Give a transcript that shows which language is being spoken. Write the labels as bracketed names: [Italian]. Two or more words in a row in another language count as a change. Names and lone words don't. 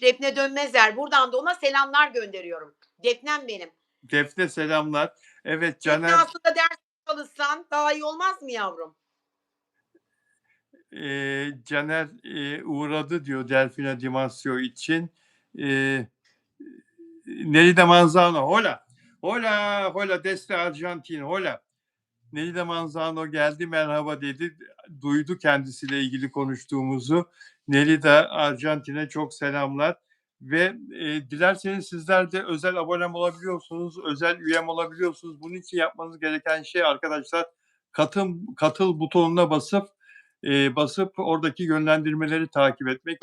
[Turkish] Defne Dönmezer. Buradan da ona selamlar gönderiyorum. Defnem benim. Defne selamlar. Evet Defne Caner. aslında ders çalışsan daha iyi olmaz mı yavrum? Caner uğradı diyor Delfina Di Masio için. [Spanish] Nelly Manzano, hola. Hola, hola desde Arjantin, hola. [Turkish] Nelly Manzano geldi, merhaba dedi. Duydu kendisiyle ilgili konuştuğumuzu. Nelly de Arjantin'e çok selamlar. Ve dilerseniz sizler de özel abonem olabiliyorsunuz, özel üyem olabiliyorsunuz. Bunun için yapmanız gereken şey arkadaşlar, katıl butonuna basıp oradaki yönlendirmeleri takip etmek.